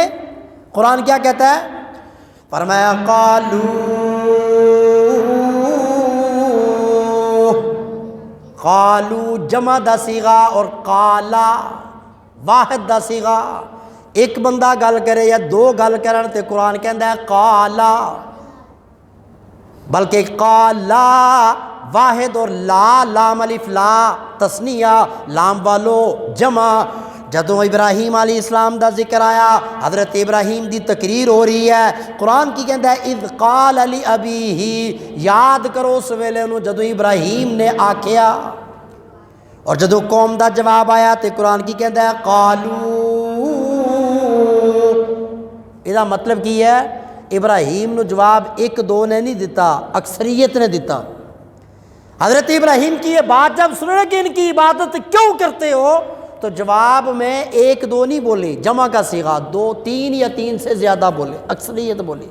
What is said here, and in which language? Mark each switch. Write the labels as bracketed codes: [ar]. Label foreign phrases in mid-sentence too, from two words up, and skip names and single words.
[ur] قرآن کیا کہتا ہے؟ [pa] فرمایا قالو جمع دا صیغہ اور قالا واحد دا صیغہ، ایک بندہ گل کرے یا دو گل کرن تے قرآن کہندا ہے قالا، بلکہ قالا واحد اور لا لام الف لا تثنیہ لام والو جمع۔ جدوں ابراہیم علیہ السلام دا ذکر آیا، حضرت ابراہیم دی تقریر ہو رہی ہے، قرآن کی کہندا ہے [ar] اذ قال لابیہ، [pa] یاد کرو اس ویلے نو جدوں ابراہیم نے آکھیا، اور جدوں قوم دا جواب آیا تے قرآن کی کہندا ہے قالو۔ یہ مطلب کی ہے؟ ابراہیم نو جواب ایک دو نے نہیں دیتا، اکثریت نے دیتا۔ [ur] حضرت ابراہیم کی یہ بات جب سنے کہ ان کی عبادت کیوں کرتے ہو، تو جواب میں ایک دو نہیں بولے، جمع کا صیغہ دو، تین یا تین سے زیادہ بولے، اکثریت بولی۔